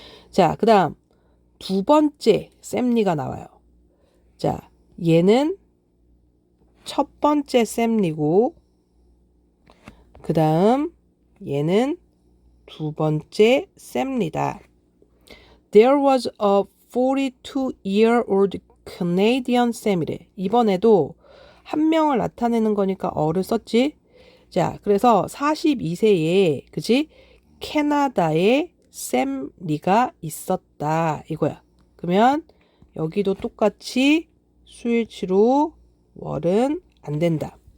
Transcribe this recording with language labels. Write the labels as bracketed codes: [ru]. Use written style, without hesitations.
[ko] 자, 그 다음 두 번째 샘 리가 나와요. 자, 얘는 첫 번째 샘 리고 그 다음 얘는 두 번째 샘 리다. [en] There was a 42-year-old Canadian Sam이래. [ko] 이번에도 한 명을 나타내는 거니까 어를 썼지. 자, 그래서 42세에 그지? 캐나다에 샘 리가 있었다 이거야. 그러면 여기도 똑같이 수일치로 월은 안 된다.